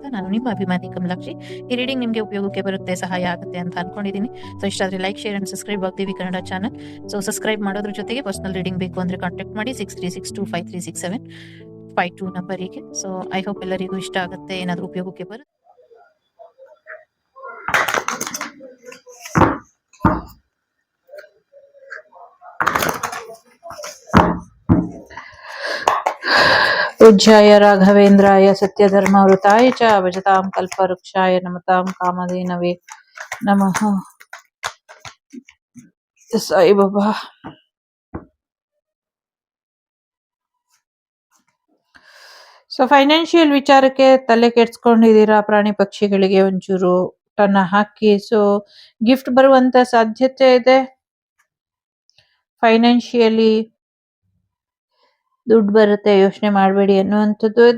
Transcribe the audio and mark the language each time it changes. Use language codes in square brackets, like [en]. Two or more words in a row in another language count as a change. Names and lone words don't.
[kn] ನಾನು ನಿಮ್ಮ ಅಭಿಮಾನಿ ಕಮಲಾಕ್ಷಿ. ಈ ರೀಡಿಂಗ್ ನಿಮಗೆ ಉಪಯೋಗಕ್ಕೆ ಬರುತ್ತೆ, ಸಹಾಯ ಆಗುತ್ತೆ ಅಂತ ಅನ್ಕೊಂಡಿದ್ದೀನಿ. ಸೊ ಇಷ್ಟ ಆದರೆ [en] like, share and subscribe [kn] ವಾಗ್ದೇವಿ ಕನ್ನಡ ಚಾನಲ್. [en] so subscribe [kn] ಮಾಡೋದ್ರ ಜೊತೆಗೆ [en] personal reading [kn] ಬೇಕು ಅಂದ್ರೆ ಕಾಂಟ್ಯಾಕ್ಟ್ ಮಾಡಿ 6362536752 ನಂಬರಿಗೆ. [en] so I hope [kn] ಎಲ್ಲರಿಗೂ ಇಷ್ಟ ಆಗುತ್ತೆ, ಏನಾದರೂ ಉಪಯೋಗಕ್ಕೆ ಬರುತ್ತೆ. [sa] पूज्याय राघवेन्द्राय सत्यधर्मवृताय च भजतां कल्पवृक्षाय नमतां कामधेनवे नमः. साई बाबा. [en] so financial [kn] ವಿಚಾರಕ್ಕೆ ತಲೆ ಕೆಡ್ಸ್ಕೊಂಡಿದ್ದೀರಾ, ಪ್ರಾಣಿ ಪಕ್ಷಿಗಳಿಗೆ ಒಂಚೂರು ಊಟನ ಹಾಕಿ. [en] so gift [kn] ಬರುವಂತ ಸಾಧ್ಯತೆ ಇದೆ. ಫೈನಾನ್ಷಿಯಲಿ ದುಡ್ಡು ಬರುತ್ತೆ, ಯೋಚನೆ ಮಾಡಬೇಡಿ ಅನ್ನುವಂಥದ್ದು ಇದೆ.